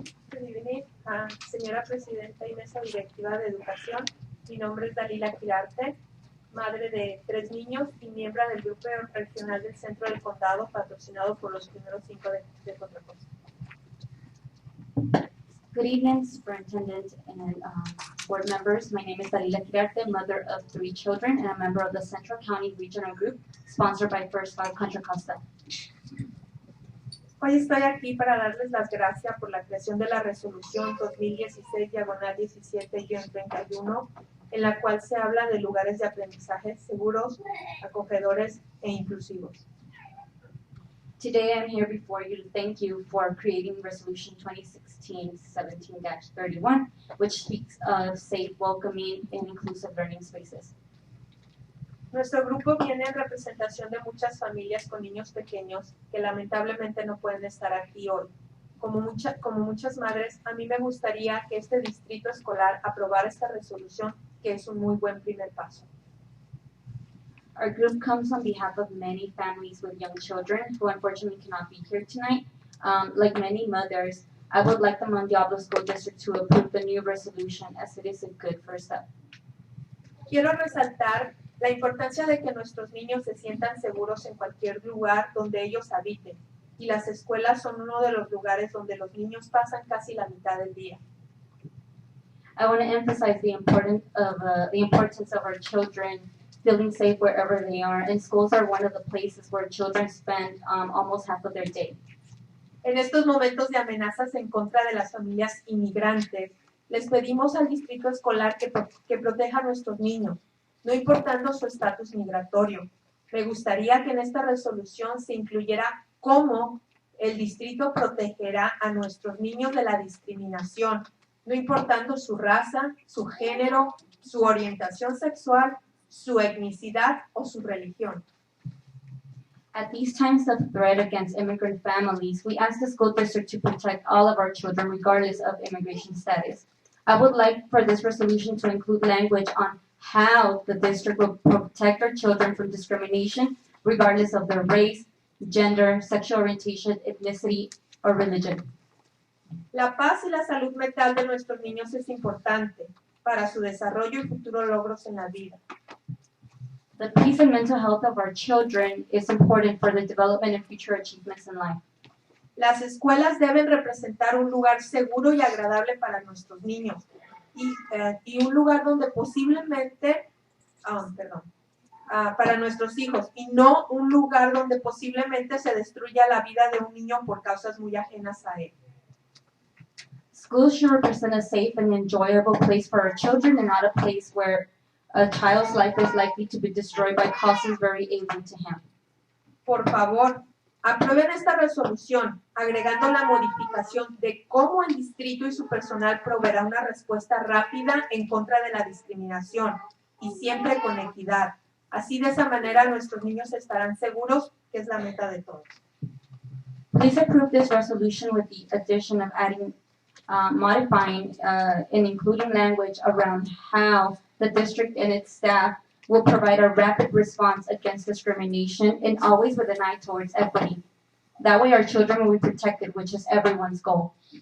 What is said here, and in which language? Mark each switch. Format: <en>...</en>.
<en>Good evening,</en> <es>señora Presidenta y Mesa Directiva de Educación. Mi nombre es Dalila Quirarte, madre de 3 niños y miembro del Grupo Regional del Centro del Condado, patrocinado por los primeros 5 de Contracosta.</es> <en>Good evening, Superintendent and board members. My name is Dalila Quirarte, mother of 3 children and a member of the Central County Regional Group, sponsored by First Life Contra Costa.</en> <es>Hoy estoy aquí para darles las gracias por la creación de la resolución 2016/17-31, en la cual se habla de lugares de aprendizaje seguros, acogedores e inclusivos.</es> <en>Today I'm here before you to thank you for creating Resolution 2016-17-31, which speaks of safe, welcoming, and inclusive learning spaces.</en> <es>Nuestro grupo viene en representación de muchas familias con niños pequeños que lamentablemente no pueden estar aquí hoy. Como muchas madres, a mí me gustaría que este distrito escolar aprobara esta resolución, que es un muy buen primer paso.</es> <en>Our group comes on behalf of many families with young children who unfortunately cannot be here tonight. Like many mothers, I would like the Mount Diablo School District to approve the new resolution as it is a good first step.</en> <es>Quiero resaltar la importancia de que nuestros niños se sientan seguros en cualquier lugar donde ellos habiten, y las escuelas son uno de los lugares donde los niños pasan casi la mitad del día.</es> <en>I want to emphasize the importance of our children feeling safe wherever they are, and schools are one of the places where children spend almost half of their day.</en> <es>En estos momentos de amenazas en contra de las familias inmigrantes, les pedimos al distrito escolar que proteja a nuestros niños, no importando su estatus migratorio. Me gustaría que en esta resolución se incluyera cómo el distrito protegerá a nuestros niños de la discriminación, no importando su raza, su género, su orientación sexual, su etnicidad o su religión.</es> <en>At these times of threat against immigrant families, we ask the school district to protect all of our children regardless of immigration status. I would like for this resolution to include language on how the district will protect our children from discrimination regardless of their race, gender, sexual orientation, ethnicity, or religion.</en> <es>La paz y la salud mental de nuestros niños es importante para su desarrollo y futuros logros en la vida.</es> <en>The peace and mental health of our children is important for the development and future achievements in life.</en> <es>Las escuelas deben representar un lugar seguro y agradable para nuestros niños y un lugar donde posiblemente, para nuestros hijos, y no un lugar donde posiblemente se destruya la vida de un niño por causas muy ajenas a él.</es> <en>Schools should represent a safe and enjoyable place for our children and not a place where a child's life is likely to be destroyed by causes very alien to him.</en> <es>Por favor, aprueben esta resolución, agregando la modificación de cómo el distrito y su personal proveerá una respuesta rápida en contra de la discriminación y siempre con equidad. Así, de esa manera, nuestros niños estarán seguros, que es la meta de todos.</es> <en>Please approve this resolution with the addition of adding, modifying, and including language around how the district and its staff will provide a rapid response against discrimination and always with an eye towards equity. That way our children will be protected, which is everyone's goal.</en>